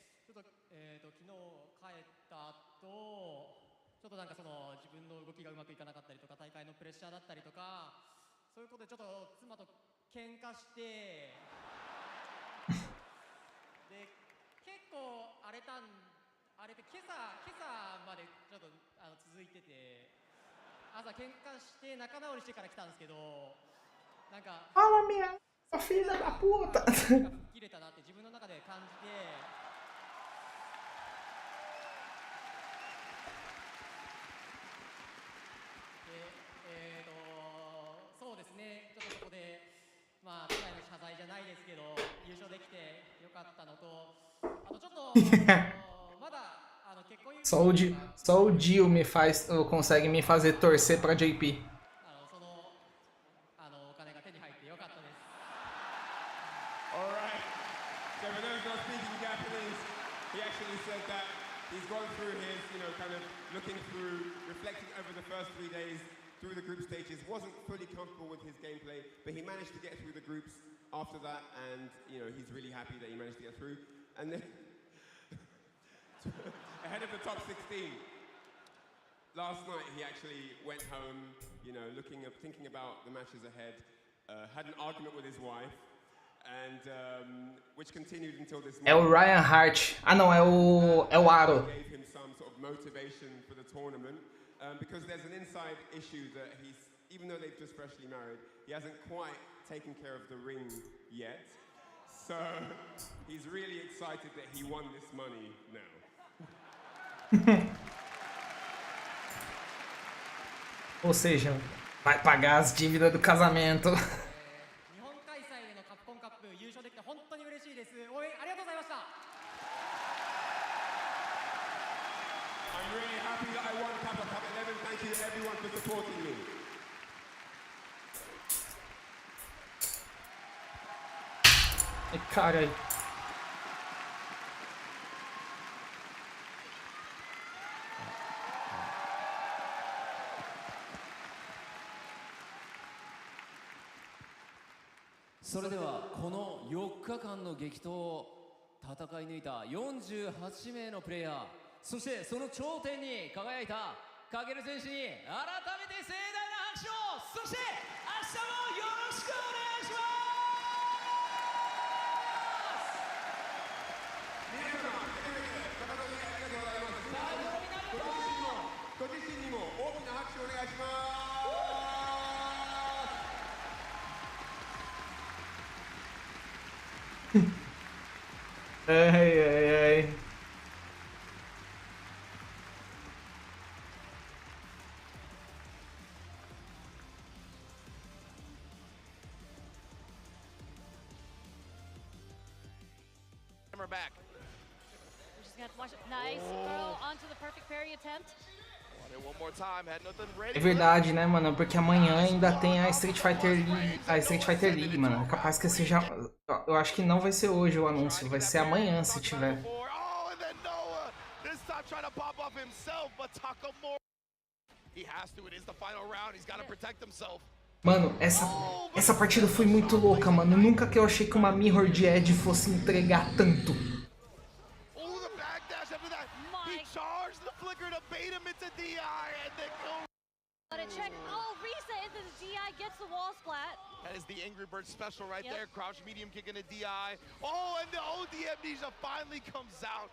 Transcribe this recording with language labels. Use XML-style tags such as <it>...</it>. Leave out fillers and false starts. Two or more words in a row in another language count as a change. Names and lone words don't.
<ja>ちょっと昨日帰った後、ちょっとなんかその自分の動きがうまくいかなかったりとか、大会のプレッシャーだったりとか、そういうことでちょっと妻と喧嘩して、で結構荒れて今朝までちょっと続いてて、朝喧嘩して仲直りしてから来たんですけど、なんか。</ja> <pt>Fala, minha filha da puta!</pt> <ja>切れたなって自分の中で感じて。そうですね、ちょっとそこで、まあ、妻への謝罪じゃないですけど、優勝できてよかったのと、あとちょっと、まだ結婚</ja> <pt>Só o Dio consegue me fazer torcer pra JP.</pt> <ja>そのお金が手に入ってよかったです。</ja> <en>Alright, so for those not speaking Japanese, he actually said that he's gone through his, kind of looking through, reflecting over the first 3 days through the group stages, wasn't fully comfortable with his gameplay, but he managed to get through the groups after that, and he's really happy that he managed to get through. And then ahead of the top 16, last night he actually went home, thinking about the matches ahead, had an argument with his wife, and which continued until this morning.</en> <pt>É o Ryan Hart. Ah, não, é o Aro.</pt> <en>Gave him some sort of motivation for the tournament. Because there's an inside issue that even though they've just freshly married, he hasn't quite taken care of the ring yet. So he's really excited that he won this money now.</en> <pt>Ou seja, vai pagar as dívidas do casamento.</pt> <ja>日本開催でのカプコンカップ優勝できて本当に嬉しいです。応援ありがとうございました。</ja> <en>I'm really happy that I won Cup 11. Thank you everyone for supporting me.</en> <pt>Cara.</pt> <ja>So それではこの4日間の激闘を戦い抜いた48名のプレイヤー、そしてその頂点に輝いたカゲル選手に改めて盛大な拍手を、そして明日もよろしくお願いします。皆様、高田にありがとうございます。ご自身にも大きな拍手をお願いします。 Ai.</ja> <en>We're back. We're just gonna have to watch it. Nice throw onto the perfect parry attempt. One more time, had nothing ready.</en> <pt>É verdade, né, mano? Porque amanhã ainda tem a Street Fighter League, mano. É capaz que seja. Eu acho que não vai ser hoje o anúncio, vai ser amanhã se tiver. Mano, essa partida foi muito louca, mano. Nunca que eu achei que uma Mirror de Edge fosse entregar tanto.</pt> <en>Check. Oh, Risa into the DI, gets the wall splat. That is the Angry Bird special right there. Crouch medium kick in a DI. Oh, and the OD amnesia finally comes out.</en>